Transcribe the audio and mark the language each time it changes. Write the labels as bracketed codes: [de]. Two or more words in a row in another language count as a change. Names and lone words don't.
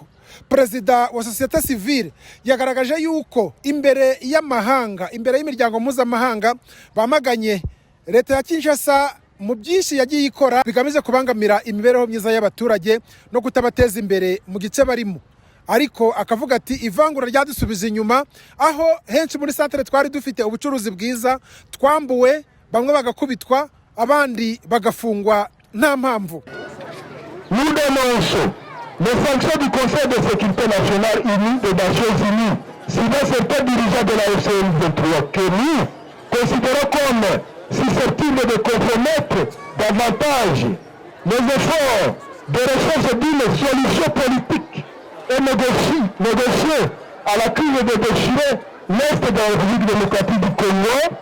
[rw] Perezida wa societe civile yagaragaje yuko imbere y'amahanga, imbere y'imiryango mpuzamahanga, bamaganye leta ya Kinshasa mu byinshi yagiye ikora bigamije kubangamira imibereho myiza y'abaturage no kutabateza imbere mu gice barimo. Ariko akavuga ati ivangura ryadusubije inyuma, aho henshi muri santere twari dufite ubucuruzi bwiza, twambuwe, bamwe bagakubitwa, abandi bagafungwa nta mpamvu. [fr] Nous dénonçons les sanctions du Conseil de sécurité nationale unie des Nations Unies suivant certains dirigeants de la FCM23 que nous considérons comme susceptibles de compromettre davantage les efforts de recherche d'une solution politique et négocier à la crise de déchirer l'Est de la République démocratique du Congo,